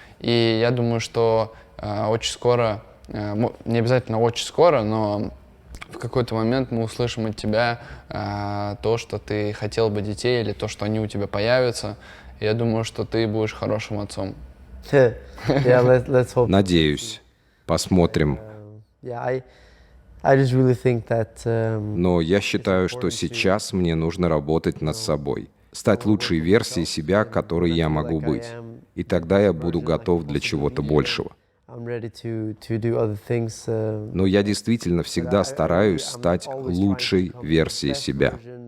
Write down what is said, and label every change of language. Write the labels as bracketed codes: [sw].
[ru] И я думаю, что очень скоро, не обязательно очень скоро, но в какой-то момент мы услышим от тебя то, что ты хотел бы детей, или то, что они у тебя появятся. И я думаю, что ты будешь хорошим отцом. [en] Yeah, let's hope. [ru] Надеюсь. Посмотрим. [en] Yeah, I just really think that. [ru] Но я считаю, что сейчас мне нужно работать над собой, стать лучшей версией себя, которой я могу быть. И тогда я буду готов для чего-то большего. [en] I'm ready to do other things. [ru] Но я действительно всегда стараюсь стать лучшей версией себя.